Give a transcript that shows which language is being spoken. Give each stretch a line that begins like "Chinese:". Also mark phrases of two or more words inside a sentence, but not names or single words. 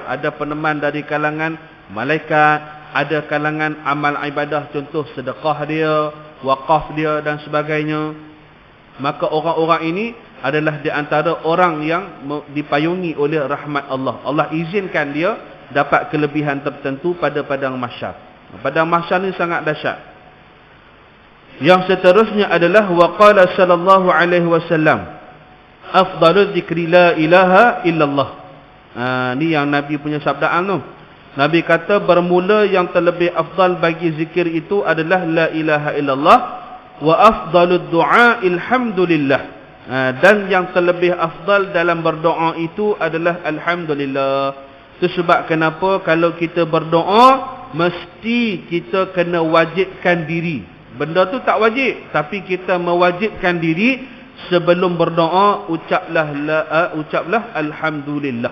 Malay: Ada peneman dari kalangan malaikat, ada kalangan amal ibadah, contoh sedekah dia, wakaf dia dan sebagainya. Maka orang-orang ini adalah di antara orang yang dipayungi oleh rahmat Allah. Allah izinkan dia dapat kelebihan tertentu pada padang mahsyar. Padang mahsyar ni sangat dahsyat.
Arabic: Yang seterusnya adalah وقال صلى الله عليه وسلم أفضل الذكر لا إله إلا الله.
Malay: Ni yang Nabi punya sabdaan tu. Nabi kata bermula yang terlebih afdal bagi zikir itu adalah
Arabic: لا إله إلا الله وأفضل الدعاء الحمد لله.
Malay: Dan yang terlebih afdal dalam berdoa itu adalah alhamdulillah. Itu sebab kenapa kalau kita berdoa mesti kita kena wajibkan diri. Benda tu tak wajib, tapi kita mewajibkan diri sebelum berdoa ucaplah alhamdulillah.